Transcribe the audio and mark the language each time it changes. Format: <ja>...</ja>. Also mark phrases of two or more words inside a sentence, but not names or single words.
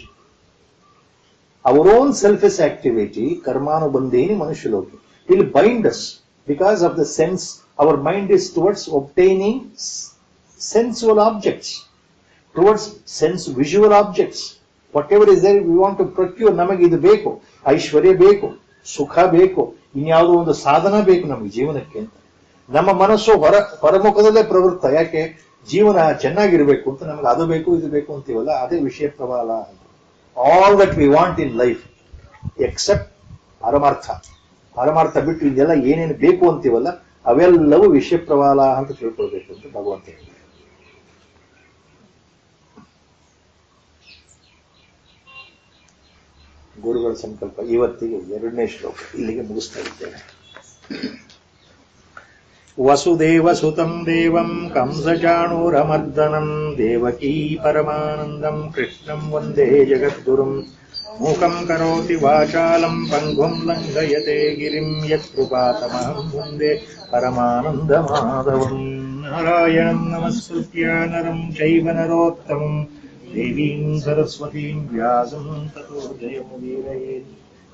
<en>our own selfish activity</en> <sa>ಕರ್ಮಾನುಬಂಧೇನಿ ಮನುಷ್ಯಲೋಕೆ</sa> <en>will bind us because of the sense. Our mind is towards obtaining sensual objects, towards sense visual objects. Whatever is there we want to procure.</en> <kn>ನಮಗೆ ಇದು ಬೇಕು, ಐಶ್ವರ್ಯ ಬೇಕು, ಸುಖ ಬೇಕು, ಇನ್ಯಾವುದೋ ಒಂದು ಸಾಧನ ಬೇಕು ನಮಗೆ ಜೀವನಕ್ಕೆ ಅಂತ. ನಮ್ಮ ಮನಸ್ಸು ಹೊರಮುಖದಲ್ಲೇ ಪ್ರವೃತ್ತ. ಯಾಕೆ? ಜೀವನ ಚೆನ್ನಾಗಿರ್ಬೇಕು ಅಂತ ನಮಗೆ ಅದು ಬೇಕು ಇದು ಬೇಕು ಅಂತೀವಲ್ಲ, ಅದೇ ವಿಷಯ ಪ್ರವಾಲ.</kn> <en>all that we want in life except</en> <kn>ಪರಮಾರ್ಥ ಬಿಟ್ಟು ಇದೆಲ್ಲ ಏನೇನು ಬೇಕು ಅಂತೀವಲ್ಲ, ಅವೆಲ್ಲವೂ ವಿಷಯ ಪ್ರವಾಲ ಅಂತ ತಿಳ್ಕೊಳ್ಬೇಕು ಅಂತ ಭಗವಂತ ಹೇಳಿದ. ಗುರುಗಳ ಸಂಕಲ್ಪ. ಇವತ್ತಿಗೆ 2ನೇ ಶ್ಲೋಕ ಇಲ್ಲಿಗೆ ಮುಗಿಸ್ತಾ ಇದ್ದೇನೆ.</kn> <sa>ವಸುದೇವ ಸುತಂ ದೇವಂ ಕಂಸಚಾಣೂರಮರ್ದನಂ ದೇವಕೀ ಪರಮಾನಂದಂ ಕೃಷ್ಣಂ ವಂದೇ ಜಗದ್ಗುರುಂ ಮೂಕಂ ಕರೋತಿ ವಾಚಾಲಂ ಪಂಗುಂ ಲಂಘಯತೆ ಗಿರಿಂ ಯತ್ಕೃಪಾತಮಹಂ ಮುಂದೆ ಪರಮಾನಂದ ಮಾಧವಂ. ನಾರಾಯಣಂ ನಮಸ್ಕೃತ್ಯ ನರಂ ಚೈವ ನರೋತ್ತಮಂ ದೇವೀಂ ಸರಸ್ವತೀಂ ವ್ಯಾಸಂ ತತೋ ಜಯಮುದೀರಯೇತ್.</sa>